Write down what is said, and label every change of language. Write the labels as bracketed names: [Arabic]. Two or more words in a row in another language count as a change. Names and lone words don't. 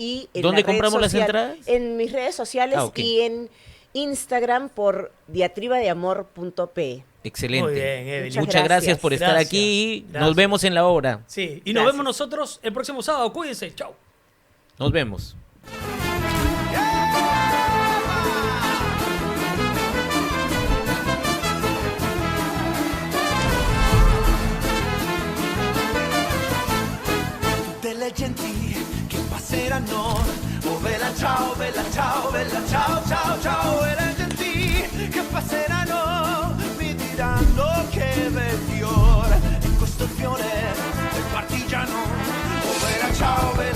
[Spanish] ¿Dónde compramos las entradas? En mis redes sociales y en Instagram por diatribadeamor.p. Excelente. Muy bien, Evelyn. Muchas gracias por estar aquí. Nos vemos en la obra. Sí, y nos vemos nosotros el próximo sábado. Cuídense. Chao. Nos vemos. [Italian] Delle genti che passeranno, oh bella ciao, ciao, ciao, ciao, e le genti che passeranno mi diranno che bel fiore, e questo fiore del partigiano, oh bella ciao,